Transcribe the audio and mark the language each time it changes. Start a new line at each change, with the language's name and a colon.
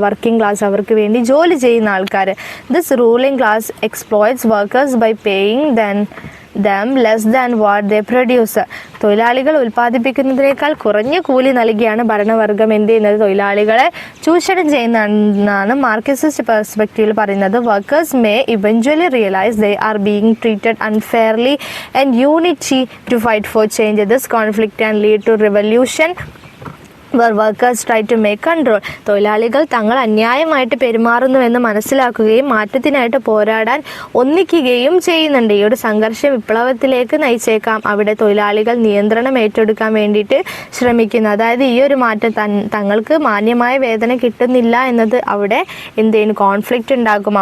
Malayalam: Working class അവർക്ക് വേണ്ടി ജോലി ചെയ്യുന്ന ആൾക്കാർ.
English: This ruling class exploits workers by paying them less than what they produce.
Malayalam: തൊഴിലാളികൾ ഉൽപ്പാദിപ്പിക്കുന്നതിനേക്കാൾ കുറഞ്ഞ കൂലി നൽകിയാണ് ഭരണവർഗം എന്ത് ചെയ്യുന്നത്, തൊഴിലാളികളെ ചൂഷണം ചെയ്യുന്നതെന്നാണ് മാർക്സിസ്റ്റ് പെർസ്പെക്റ്റീവിൽ പറയുന്നത്.
English: Workers may eventually realise they are being treated unfairly and unity to fight for change. This conflict can lead to revolution where workers try to make control.
Malayalam: തൊഴിലാളികൾ തങ്ങൾ അന്യായമായിട്ട് പെരുമാറുന്നുവെന്ന് മനസ്സിലാക്കുകയും മാറ്റത്തിനായിട്ട് പോരാടാൻ ഒന്നിക്കുകയും ചെയ്യുന്നുണ്ട്. ഈ ഒരു സംഘർഷം വിപ്ലവത്തിലേക്ക് നയിച്ചേക്കാം. അവിടെ തൊഴിലാളികൾ നിയന്ത്രണം ഏറ്റെടുക്കാൻ വേണ്ടിയിട്ട് ശ്രമിക്കുന്നു. അതായത് ഈ ഒരു മാറ്റം തങ്ങൾക്ക് മാന്യമായ വേതനം കിട്ടുന്നില്ല എന്നത് അവിടെ എന്ത് ചെയ്യുന്നു, കോൺഫ്ലിക്റ്റ് ഉണ്ടാക്കും.